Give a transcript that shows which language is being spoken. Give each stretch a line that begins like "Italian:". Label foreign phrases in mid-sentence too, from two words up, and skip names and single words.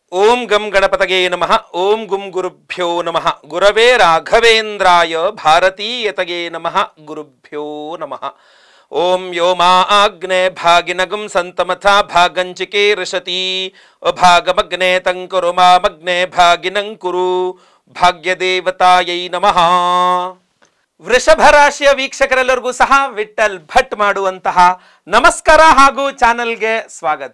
Sanskrit: ಓಂ ಗಂ ಗಣಪತಗೆ ನಮಃ. ಓಂ ಗುಂ ಗುರುಭ್ಯೋ ನಮಃ. ಗುರವೇ ರಾಘವೇಂದ್ರಾಯ ಭಾರತೀಯತಗೆ ನಮಃ. ಗುರುಭ್ಯೋ ನಮಃ. ಓಂ ಯೋ ಮಾ ಆಗ್ನೇ ಭಾಗಿನಗಂ ಸಂತಮಥಾ ಭಾಗಂಚಿಕೆ ಋಷತಿ ಅಭಾಗಮಗ್ನೇ ತಂಕುರು ಮಾಮಗ್ನೇ ಭಾಗಿನಂ ಕುರು ಭಾಗ್ಯದೇವತಾಯೈ ನಮಃ.
Kannada: ವೃಷಭ ರಾಶಿಯ ವೀಕ್ಷಕರೆಲ್ಲರಿಗೂ ಸಹ ವಿಠಲ್ ಭಟ್ ಮಾಡುವಂತಹ ನಮಸ್ಕಾರ ಹಾಗೂ ಚಾನೆಲ್ಗೆ ಸ್ವಾಗತ.